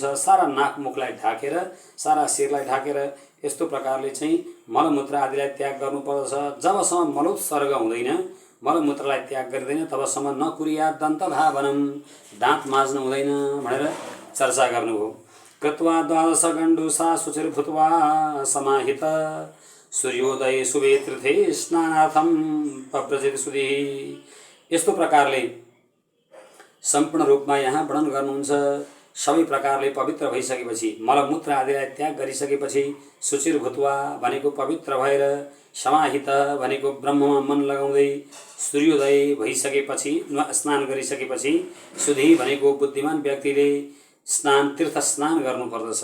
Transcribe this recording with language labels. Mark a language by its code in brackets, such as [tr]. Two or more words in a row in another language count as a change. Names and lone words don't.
[ne] सारा नाक मुखलाई ढाकेर, सारा शिरलाई ढाकेर यस्तो प्रकारले चाहिँ मलमूत्र आदिलाई त्याग गर्नुपर्दछ। जबसम्म मलोत्सर्ग हुँदैन, मलमूत्रलाई त्याग गरिँदैन, तबसम्म [sa] न कुर्या दन्तधावनम, [ne] दाँत माझ्नु हुँदैन भनेर चर्चा गर्नुभयो। [sa] कृत्वा द्वादश गण्डुसा शुचिर्भूत्वा समाहित सूर्योदय शुभे तीर्थे स्नानार्थम पव्रजेत सुधीः। [ne] यस्तो प्रकारले सम्पूर्ण रूपमा यहाँ वर्णन गर्नुहुन्छ। सबै प्रकारले पवित्र भइसकेपछि, मलमूत्र आदिलाई त्याग गरिसकेपछि, शुचिर्भूत्वा भनेको पवित्र भएर, समाहित भनेको ब्रह्ममा मन लगाउँदै, सूर्योदय भइसकेपछि, स्नान गरिसकेपछि, सुधी भनेको बुद्धिमान व्यक्तिले स्नान, तीर्थ स्नान गर्नुपर्दछ।